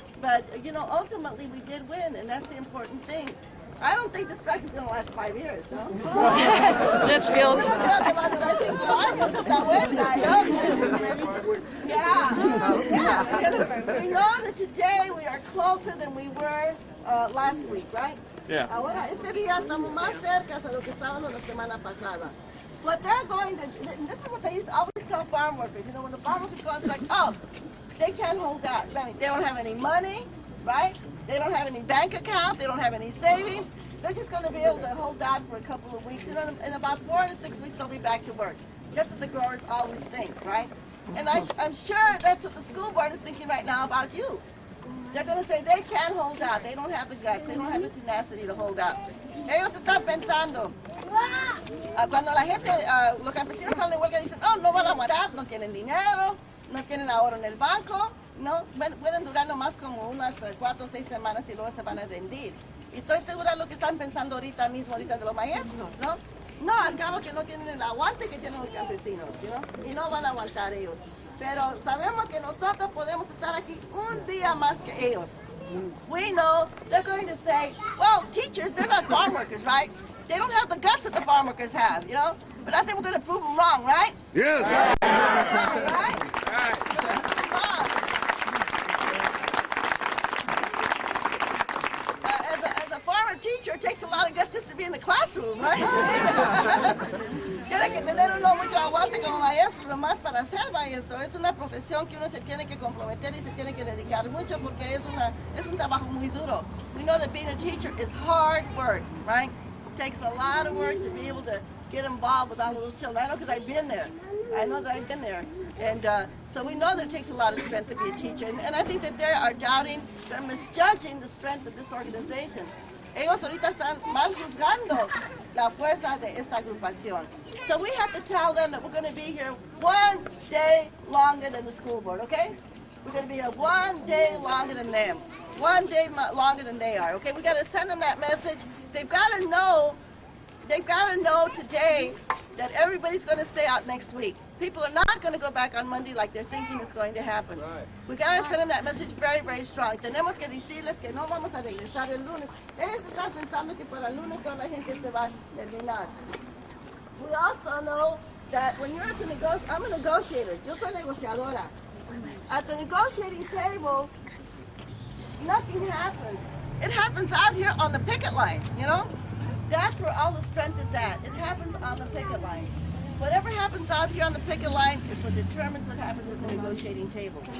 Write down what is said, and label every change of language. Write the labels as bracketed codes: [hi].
[en] But, you know, ultimately we did win, and that's the important thing. I don't think the strike is going to last 5 years, no? Just feels. Yeah, because we know that today we are closer than we were last week, right? Yeah. [es] Ahora, este día estamos más cerca de lo que estábamos la semana pasada. [en] What they're going to, and this is what they used to always tell farm workers, you know, when the farm workers go, it's like, oh, they can't hold out. I mean, they don't have any money, right? They don't have any bank account. They don't have any savings. They're just going to be able to hold out for a couple of weeks. You know, in about 4 to 6 weeks, they'll be back to work. That's what the growers always think, right? And I'm sure that's what the school board is thinking right now about you. They're going to say they can't hold out. They don't have the guts. They don't have the tenacity to hold out. [es] Ellos están pensando. Cuando la gente, los campesinos están en huelga, dicen, oh, no van a aguantar, no tienen dinero, no tienen ahorro en el banco, no pueden durar nomás como unas 4 o 6 semanas y luego se van a rendir. Y estoy segura de lo que están pensando ahorita mismo, ahorita de los maestros, ¿no? No, al cabo que no tienen el aguante que tienen los campesinos, ¿no? Y no van a aguantar ellos. Pero sabemos que nosotros podemos estar aquí un día más que ellos. [en] We know they're going to say, well, teachers, they're not farm workers, right? They don't have the guts that the farm workers have, you know? But I think we're going to prove them wrong, right? Yes. Wrong, right? As a farmer teacher, it takes a lot of guts just to be in the classroom, right? [es] Tiene que tener uno mucho aguante como maestro, nomás para ser maestro. Es una profesión que uno se tiene que comprometer y se tiene que dedicar mucho porque es un trabajo muy duro. [en] We know that being a teacher is hard work, right? It takes a lot of work to be able to get involved with all of those children. I know because I've been there. I know that I've been there. And so we know that it takes a lot of strength to be a teacher. And I think that they are doubting, they're misjudging the strength of this organization. [es] Ellos ahorita están mal juzgando la fuerza de esta agrupación. [en] So we have to tell them that we're going to be here 1 day longer than the school board, okay? We're going to be here 1 day longer than them. 1 day longer than they are, okay? We got to send them that message. They've got to know today that everybody's going to stay out next week. People are not going to go back on Monday like they're thinking is going to happen. Right. We got to send them that message very, very strong. [es] Tenemos que decirles que no vamos a regresar el lunes. Ellos están pensando que para el lunes toda la gente se va a terminar. [en] We also know that when you're at the I'm a negotiator. [es] Yo soy negociadora. [en] At the negotiating table, nothing happens. It happens out here on the picket line, you know? That's where all the strength is at. It happens on the picket line. Whatever happens out here on the picket line is what determines what happens at the negotiating table.